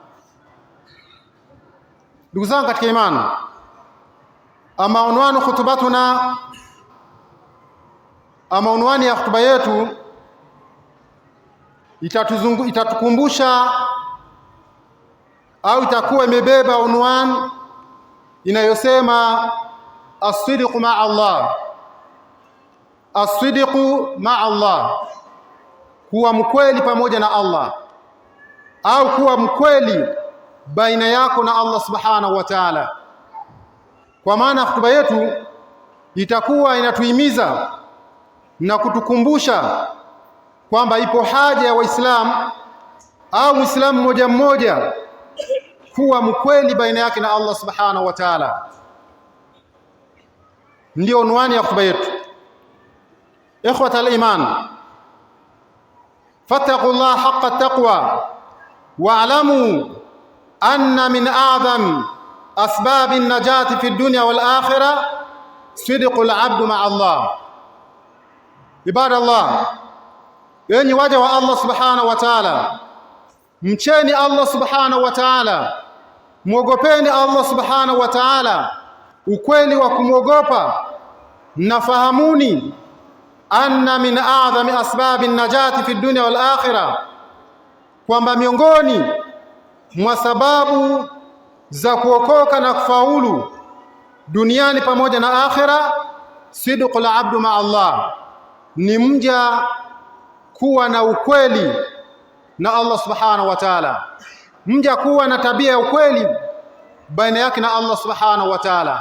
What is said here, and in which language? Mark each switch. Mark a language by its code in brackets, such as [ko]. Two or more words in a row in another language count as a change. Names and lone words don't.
[sw] Ndugu zangu katika imani, ama unwani ya hutuba yetu itatukumbusha au itakuwa imebeba unwani inayosema [ar] الصدق مع الله. الصدق مع الله, [sw] kuwa mkweli pamoja na Allah, au kuwa mkweli baina yako na Allah [ar] سبحانه وتعالى. [sw] Kwa maana hutuba yetu itakuwa inatuhimiza na kutukumbusha kwamba ipo haja ya Waislamu au Muislamu mmoja mmoja kuwa mkweli baina yake na Allah [ar] سبحانه وتعالى. [sw] Ndio unwani ya hutuba yetu. [ar] إخوة الإيمان, فاتقوا الله حق التقوى واعلموا أن من أعظم أسباب النجاة في الدنيا والآخرة صدق العبد مع الله. عباد الله، [sw] yenyi waja wa Allah [ar] سبحانه وتعالى, [sw] mcheni Allah [ar] سبحانه وتعالى, [sw] muogopeni Allah [ar] سبحانه و ta'ala [sw] ukweli wa kumwogopa, na fahamuni [ar] أن من أعظم أسباب النجاة في الدنيا والآخرة, [sw] kwamba miongoni mwa sababu za kuokoka na kufaulu duniani pamoja na akhira, [ar] صدق العبد مع الله, [sw] ni mja kuwa na ukweli na Allah [ar] سبحانه وتعالى, [sw] mja kuwa na tabia ya ukweli baina yake na Allah [ar] سبحانه وتعالى.